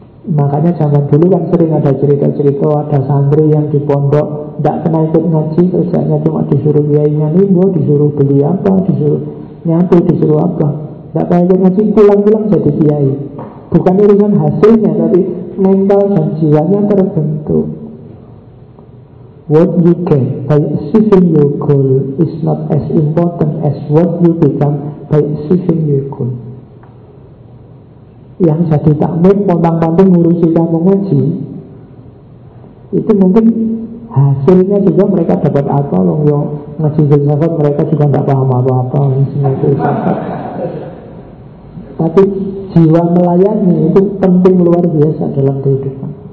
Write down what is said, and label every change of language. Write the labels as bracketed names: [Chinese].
[Indonesian] Makanya zaman dulu kan sering ada cerita-cerita, ada santri yang di pondok tidak pernah ikut ngaji, kerjanya cuma disuruh kiainya nimbo, disuruh beli apa, disuruh nyampe, disuruh apa, tidak pernah ikut ngaji, pulang-pulang jadi kiai. Bukan urusan hasilnya, tapi mental dan jiwanya terbentuk. [English] What you get by achieving your goal is not as important as what you become by achieving your goal. [Indonesian] Yang jadi takmir pontang-panting ngurusi kamu ngaji, itu mungkin hasilnya juga mereka dapat apa, wong yo ngaji filsafat mereka juga enggak paham apa-apa isinya filsafat. Tapi jiwa melayani itu penting luar biasa dalam kehidupan.